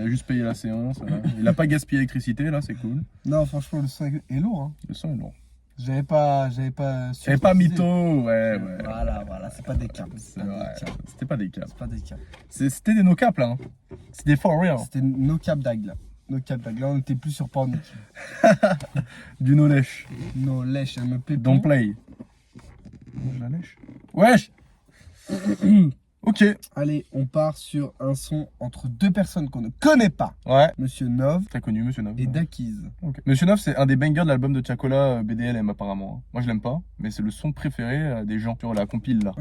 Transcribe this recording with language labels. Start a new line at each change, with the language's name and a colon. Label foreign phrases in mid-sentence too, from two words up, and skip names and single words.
French: Il a juste payé la séance. Il a pas gaspillé l'électricité, là, c'est cool. Non, franchement, le son est lourd. Hein. Le son est lourd. J'avais pas mytho, ouais. Voilà, c'est pas des caps. C'était pas des caps. C'est pas des caps. C'était des
English: no caps,
French: là. Hein. C'était
English: for real.
French: C'était
English: no cap dag,
French: là.
English: No cap dag.
French: Là, on était plus sur Pornic. Du no lèche. No lèche, elle me plaît.
English: Don't play.
French: La lèche. Wesh. Ok. Allez, on part sur un son entre deux personnes qu'on ne connaît pas. Ouais. Monsieur Nov. Très connu, Monsieur Nov. Et Dakiz. Okay. Monsieur Nov, c'est un des bangers de l'album de Tiakola BDLM apparemment. Moi je l'aime pas, mais c'est le son préféré des gens sur la compile là.